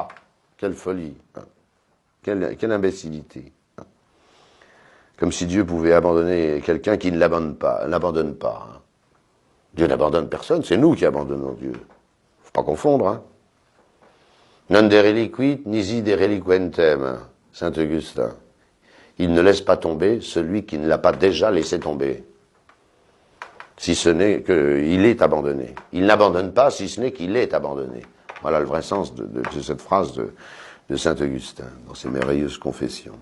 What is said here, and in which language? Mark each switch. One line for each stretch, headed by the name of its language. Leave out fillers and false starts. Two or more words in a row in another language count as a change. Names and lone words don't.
French: Quelle folie. Hein. Quelle imbécilité. Hein. Comme si Dieu pouvait abandonner quelqu'un qui ne l'abandonne pas. Hein. Dieu n'abandonne personne, c'est nous qui abandonnons Dieu. Faut pas confondre. Hein.
Latin: Non de reliquit, nisi de reliquentem,
French: saint Augustin. Il ne laisse pas tomber celui qui ne l'a pas déjà laissé tomber. Si ce n'est qu'il est abandonné. Il n'abandonne pas si ce n'est qu'il est abandonné. Voilà le vrai sens de cette phrase de saint Augustin, dans ses merveilleuses confessions.